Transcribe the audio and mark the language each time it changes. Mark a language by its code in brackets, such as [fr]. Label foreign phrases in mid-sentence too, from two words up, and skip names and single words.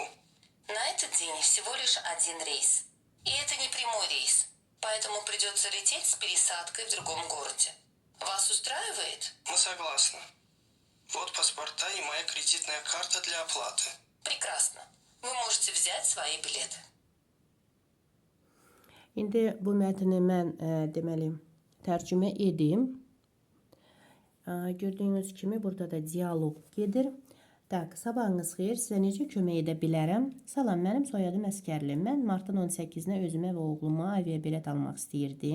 [ru] На этот день всего лишь один рейс. И это не прямой рейс, поэтому придется лететь с пересадкой в другом городе. Вас устраивает? Мы согласны. Вот паспорта и моя кредитная карта для оплаты. Прекрасно. Вы можете взять свои билеты. [az] İndi bu mətni mən deməli tərcümə edim. Gördüyünüz kimi burada da dialoq gedir. Tak, sabahınız xeyir, sizə necə kömək edə bilərəm? Salam, mənim soyadım Əskərli. Mən martın 18-nə özümə və oğluma aviabilet almaq istəyirdim.